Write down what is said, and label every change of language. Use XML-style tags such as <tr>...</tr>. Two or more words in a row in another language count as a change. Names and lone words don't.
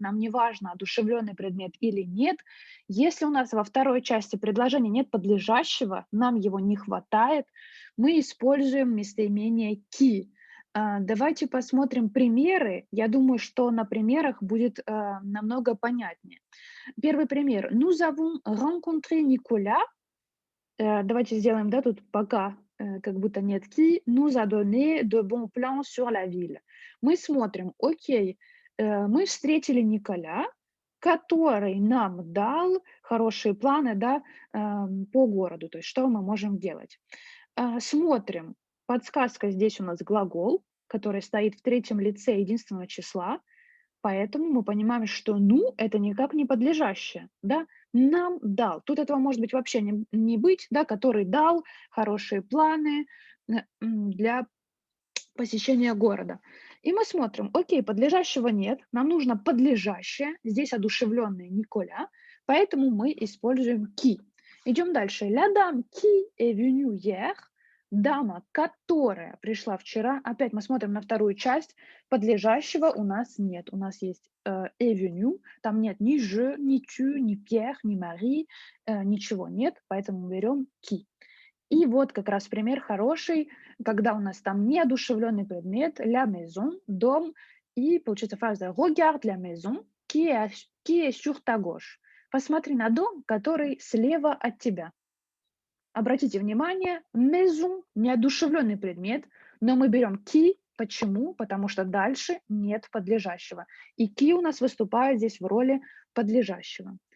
<ru>Нам не важно, одушевленный предмет или нет. Если у нас во второй части предложения нет подлежащего, нам его не хватает, мы используем местоимение «ки». Давайте посмотрим примеры. Я думаю, что на примерах будет намного понятнее. Первый пример.</ru> <fr>Nous avons rencontré Nicolas.</fr> <ru>Давайте сделаем, да, тут пока как будто нет «ки».</ru> <fr>Nous a donné de bons plans sur la ville.</fr> <ru>Мы смотрим, окей, мы встретили Николя, который нам дал хорошие планы, да, по городу, то есть что мы можем делать. Смотрим. Подсказка здесь у нас глагол, который стоит в третьем лице единственного числа, поэтому мы понимаем, что «ну» — это никак не подлежащее, да. Нам дал. Тут этого может быть вообще не быть, да, который дал хорошие планы для посещения города. И мы смотрим, окей, подлежащего нет, нам нужно подлежащее, здесь одушевленное Николя, поэтому мы используем qui. Идем дальше.</ru> <fr>La dame qui est venue hier,</fr> <ru>дама, которая пришла вчера. Опять мы смотрим на вторую часть. Подлежащего у нас нет. У нас есть</ru> <fr>est venue,</fr> <ru>там нет ни je, ни tu, ни Pierre, ни Marie, ничего нет, поэтому мы берем qui. И вот как раз пример хороший, когда у нас там неодушевленный предмет,</ru> <fr>la maison,</fr> <ru>дом, и получается фраза</ru> <fr>regarde la maison qui est sur ta gauche.</fr> <ru>Посмотри на дом, который слева от тебя. Обратите внимание, maison — неодушевленный предмет, но мы берем qui. Почему? Потому что дальше нет подлежащего. И qui у нас выступает здесь в роли подлежащего.</ru>